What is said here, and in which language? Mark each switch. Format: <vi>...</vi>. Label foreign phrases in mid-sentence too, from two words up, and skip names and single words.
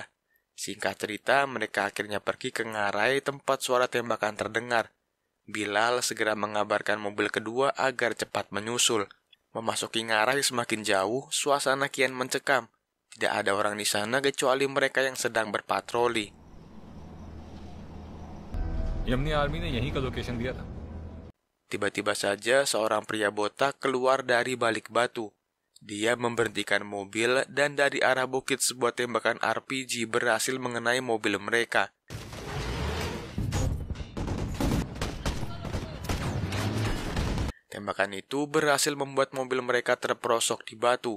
<id>Singkat cerita, mereka akhirnya pergi ke ngarai tempat suara tembakan terdengar. Bilal segera mengabarkan mobil kedua agar cepat menyusul. Memasuki ngarai semakin jauh, suasana kian mencekam. Tidak ada orang di sana kecuali mereka yang sedang berpatroli.</id> <hi>यमनी आर्मी ने यहीं का लोकेशन दिया था.</hi> <id>Tiba-tiba saja seorang pria botak keluar dari balik batu. Dia memberhentikan mobil dan dari arah bukit sebuah tembakan RPG berhasil mengenai mobil mereka. Tembakan itu berhasil membuat mobil mereka terperosok di batu.</id>